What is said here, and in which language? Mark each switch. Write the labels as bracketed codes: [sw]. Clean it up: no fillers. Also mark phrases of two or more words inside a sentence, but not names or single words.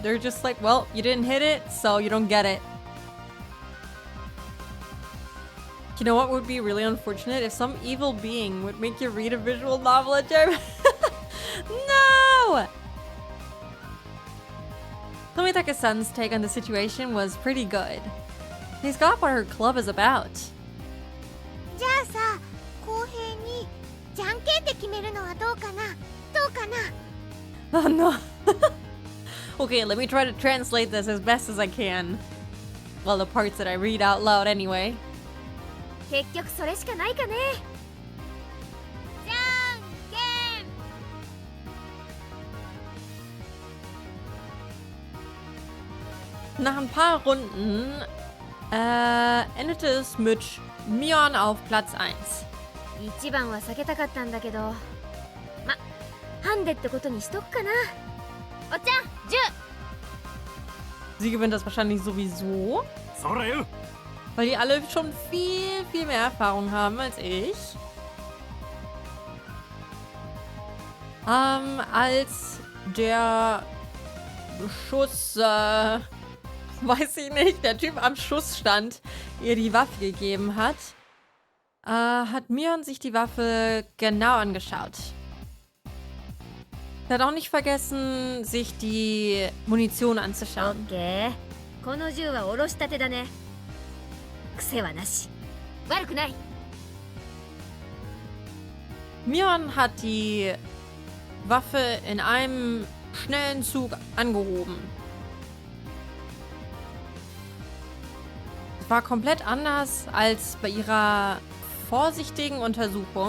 [en] They're just like, well, you didn't hit it, so you don't get it. You know what would be really unfortunate? If some evil being would make you read a visual novel in German. No! Tomitake-san's take on the situation was pretty good. He's got what her club is about. [ja] じゃあさ公平にじゃんけんで決めるのはどうかなどうかな [en] Oh no. Okay, let me try to translate this as best as I can. Well, the parts that I read out loud anyway. [ja] 結局それしかないかね。じゃんけん。 [de] Nach ein paar Runden endete es mit Mion auf Platz 1. [ja] 一番は避けたかったんだけど、ま、 ハンデってことにしとくかな。おっちゃん [de] Sie gewinnt das wahrscheinlich sowieso, [ja] そらよ [de] weil die alle schon viel, viel mehr Erfahrung haben als ich. Als der Schuss, weiß ich nicht, der Typ am Schussstand ihr die Waffe gegeben hat, hat Mion sich die Waffe genau angeschaut. Er hat auch nicht vergessen, sich die Munition [ja] オッ [de] anzuschauen. [ja] ケー。この銃はおろしたてだね。癖はなし。悪くない。 [de] Mion hat die Waffe in einem schnellen Zug angehoben. Es war komplett anders als bei ihrer vorsichtigen Untersuchung.